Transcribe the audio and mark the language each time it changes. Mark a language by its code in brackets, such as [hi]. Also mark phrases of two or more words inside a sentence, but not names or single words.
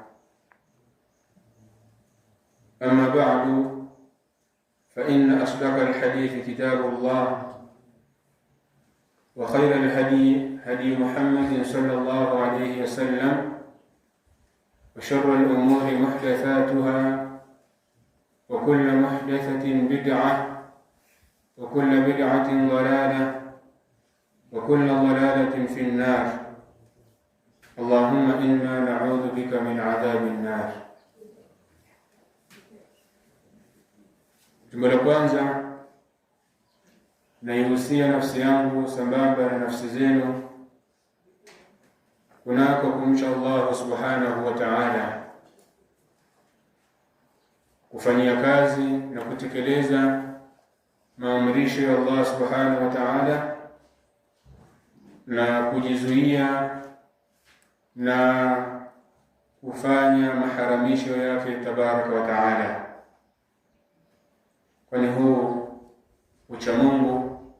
[ar] أما بعد، فإن أصدق الحديث كتاب الله، وخير الهدي هدي محمد صلى الله عليه وسلم، وشر الأمور محدثاتها، وكل محدثة بدعة، وكل بدعة ضلالة، وكل ضلالة في النار. اللهم إنا نعوذ بك من عذاب النار. [sw] Jambo la kwanza, naihusia nafsi yangu sambamba na nafsi zenu kunako kumcha Allah [ar] سبحانه وتعالى, [sw] kufanyia kazi na kutekeleza maamrisho ya Allah [ar] سبحانه وتعالى [sw] na kujizuia na kufanya maharamisho yake [ar] تبارك وتعالى, [sw] kwani huu ucha Mungu